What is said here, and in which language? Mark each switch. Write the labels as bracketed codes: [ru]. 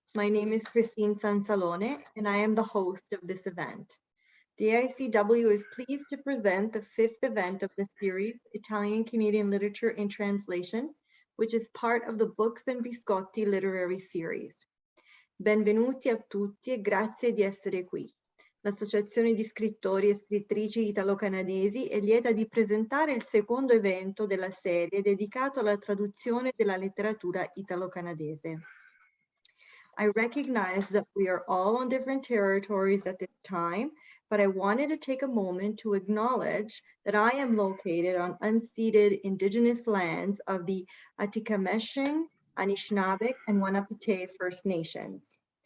[en] My name is Christine Sansalone, and I am the host of this event. The AICW is pleased to present the fifth event of the series, Italian-Canadian Literature in Translation, which is part of the Books and Biscotti literary series. [it] Benvenuti a tutti e grazie di essere qui. L'Associazione di Scrittori e Scrittrici Italo-Canadesi è lieta di presentare il secondo evento della serie dedicato alla traduzione della letteratura italo-canadese. [en] I recognize that we are all on different territories at this time, but I wanted to take a moment to acknowledge that I am located on unceded Indigenous lands of the Atikamekw, Anishinaabe, and Wanapate First Nations.